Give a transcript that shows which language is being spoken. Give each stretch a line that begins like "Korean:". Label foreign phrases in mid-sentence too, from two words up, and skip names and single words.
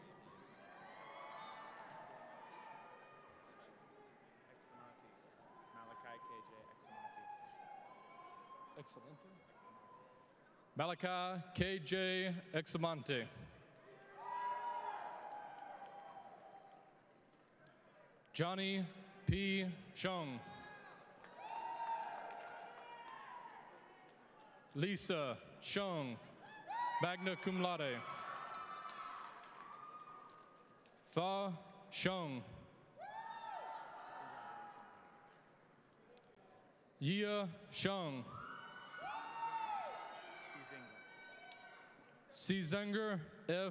English: Malachi KJ Examante. Johnny P. Chung. Lisa Chung,
Latin: magna cum laude.
English: Fa Chung. Yia Chung. Cizenger F.